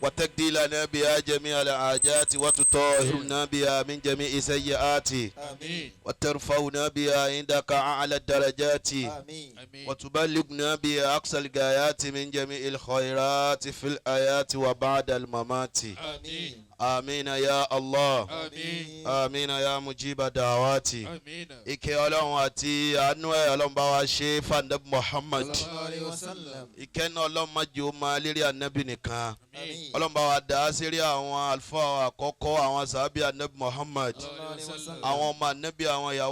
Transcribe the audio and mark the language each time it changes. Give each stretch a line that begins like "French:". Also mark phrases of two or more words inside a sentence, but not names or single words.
Arabic: وتقضي لنا بها جميع الحاجات وتطهرنا بها من جميع السيئات وترفعنا بها عندك أعلى الدرجات وتبلغنا بها أقصى الغايات من جميع الخيرات في الآيات وبعد الممات آمين يا الله آمين يا مجيب دعواتي
Yoruba: ìkẹ́ Ọlọ́run àti àánú ẹ̀ Ọlọ́run bá wa ṣe fàndẹ́bù Muhammad ìkẹ́ náà Ọlọ́run má jẹ́ ó máa lérí ànábì nìkan Ọlọ́run bá wa dá sírí àwọn àlùfáà àkọ́kọ́ àwọn sàábì ànábì Muhammad àwọn ọmọ ànábì àwọn ìyàwó